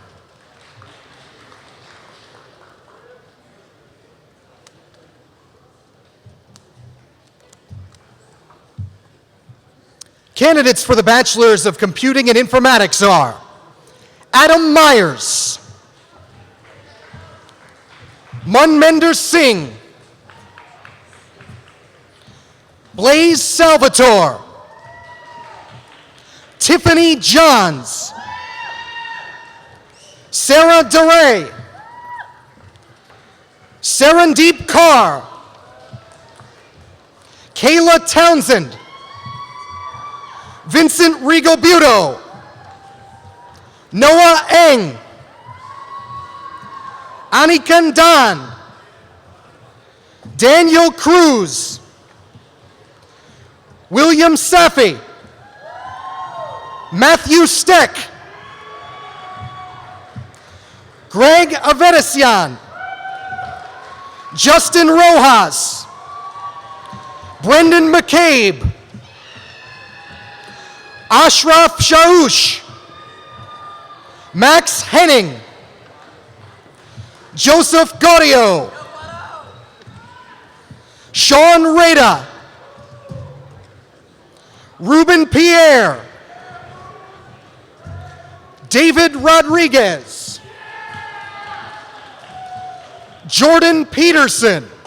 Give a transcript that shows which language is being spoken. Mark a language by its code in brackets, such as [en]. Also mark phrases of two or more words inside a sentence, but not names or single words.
[en] Candidates for the Bachelors of Computing and Informatics are Adam Myers, Manmender Singh, Blaise Salvatore, Tiffany Johns, Sarah DeRay, Sarandeep Kaur, Kayla Townsend, Vincent Rigobuto, Noah Eng, Anikan Dan, Daniel Cruz, William Safi, Matthew Steck, Greg Avedisian, Justin Rojas, Brendan McCabe, Ashraf Shaush, Max Henning, Joseph Gaudio, Sean Rada, Ruben Pierre, David Rodriguez, Jordan Peterson,